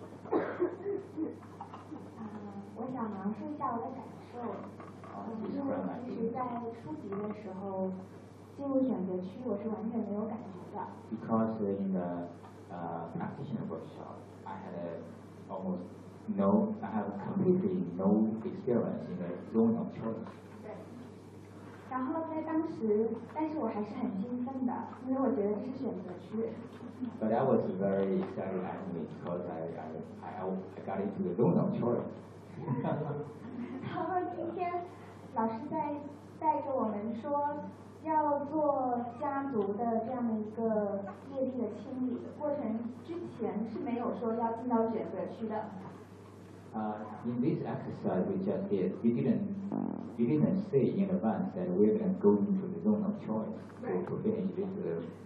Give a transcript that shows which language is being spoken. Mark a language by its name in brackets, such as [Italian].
[Chinese] 我想描述一下我的感受。因为其实在初级的时候进入选择区我是完全没有感觉的。 [English] Because in the practitioner workshop, I have completely no experience in the zone of choice. [Chinese] 对。然后在当时，但是我还是很兴奋的，因为我觉得这是选择区。 [English] But I was very excited at me because I got into the zone of choice. [Chinese] 然后今天老师在带着我们说要做家族的这样的一个业力的清理过程之前是没有说要进到选择区的。 [English] In this exercise we just did, we didn't say in advance that we can go into the zone of choice to finish this work.